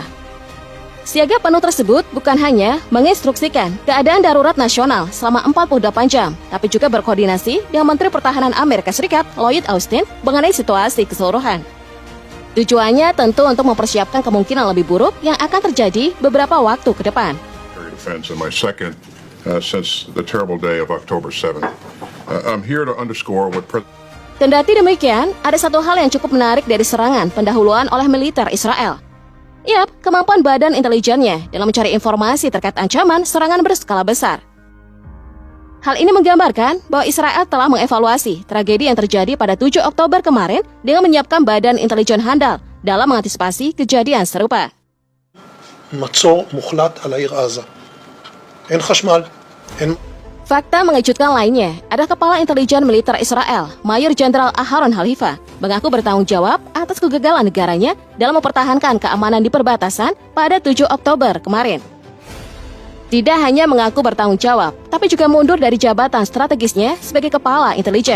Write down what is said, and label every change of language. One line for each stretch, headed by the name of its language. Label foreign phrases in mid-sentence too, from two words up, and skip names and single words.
Indonesian: Siaga penuh tersebut bukan hanya menginstruksikan keadaan darurat nasional selama 48 jam, tapi juga berkoordinasi dengan Menteri Pertahanan Amerika Serikat Lloyd Austin mengenai situasi keseluruhan. Tujuannya tentu untuk mempersiapkan kemungkinan lebih buruk yang akan terjadi beberapa waktu ke depan.
English: Since the terrible day of October 7th. I'm here to underscore what
Indonesian: Kendati demikian, ada satu hal yang cukup menarik dari serangan pendahuluan oleh militer Israel. Yap, kemampuan badan intelijennya dalam mencari informasi terkait ancaman serangan berskala besar. Hal ini menggambarkan bahwa Israel telah mengevaluasi tragedi yang terjadi pada 7 Oktober kemarin dengan menyiapkan badan intelijen handal dalam mengantisipasi kejadian serupa.
Hebrew: מצור מוחלט על העיר עזה. אין חשמל, אין...
Indonesian: Fakta mengejutkan lainnya, ada Kepala Intelijen Militer Israel, Mayor Jenderal Aharon Halifa, mengaku bertanggung jawab atas kegagalan negaranya dalam mempertahankan keamanan di perbatasan pada 7 Oktober kemarin. Tidak hanya mengaku bertanggung jawab, tapi juga mundur dari jabatan strategisnya sebagai Kepala Intelijen.